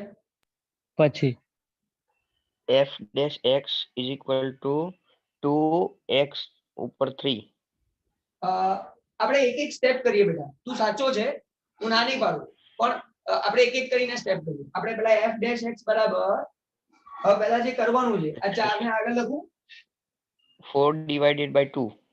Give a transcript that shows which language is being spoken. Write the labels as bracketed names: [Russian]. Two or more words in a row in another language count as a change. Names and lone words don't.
[Gujarati] પછી [English] f dash x is equal to 2x ઉપર 3. [Gujarati] આપણે એક એક સ્ટેપ કરીએ બેટા. તું સાચો છે, હું ના નહીં પાડું, પણ આપણે એક એક કરીને સ્ટેપ કરીએ. આપણે પેલા [English] f dash x [Gujarati] બરાબર, હવે પહેલા જે કરવાનું છે આ 4 ને આગળ લખું [English] 4 divided by 2.